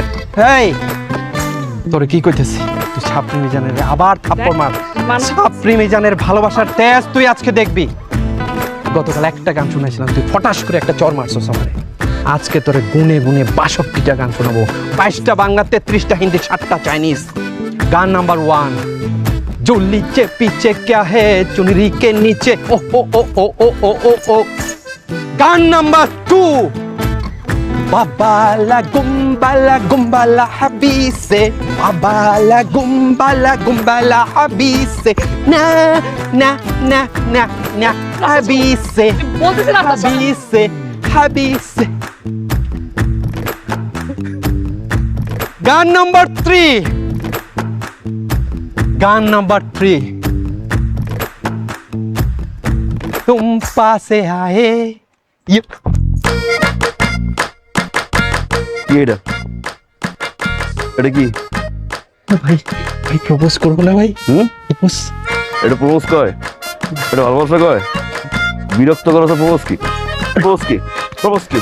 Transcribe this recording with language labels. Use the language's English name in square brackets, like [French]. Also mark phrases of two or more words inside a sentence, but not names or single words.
[Bangla] এই তোরে কি কইতেছি, তুই ছাপরি মিজানের গায়ে আবার থাপ্পড় মার। ছাপরি মিজানের ভালোবাসার তেজ তুই আজকে দেখবি। গতকাল একটা গান শুনেছিলাম, তুই ফটাস করে একটা চর মারছস আমারে। আজকে তোরে গুনে গুনে ৬২টা গান শোনাবো, ২২টা বাংলা, ৩৩টা হিন্দি, ৭টা চাইনিজ। গান নাম্বার 1, [Hindi] जो नीचे पीछे क्या है चुनरी के नीचे, ओ ओ ओ ओ ओ ओ ओ ओ। [Bangla] গান নম্বর 2, बाबाला गुम्बाला हबीसे, बाबाला गुम्बाला हबीसे, ना ना ना ना ना हबीसे, বলতেছিলাম না স্যার। हबीसे हबीसे। গান নম্বর 3, গান নম্বর 3, [Hindi] तुम पासे आए। ये [Bangla] এটা এটা কি ভাই, ভাই প্রপোজ করবো না ভাই। প্রপোজ, এটা প্রপোজ কয়? এটা ভালোবাসা কয়? বিরক্ত করো তো। প্রপোজ কি? প্রপোজ কি? প্রপোজ কি?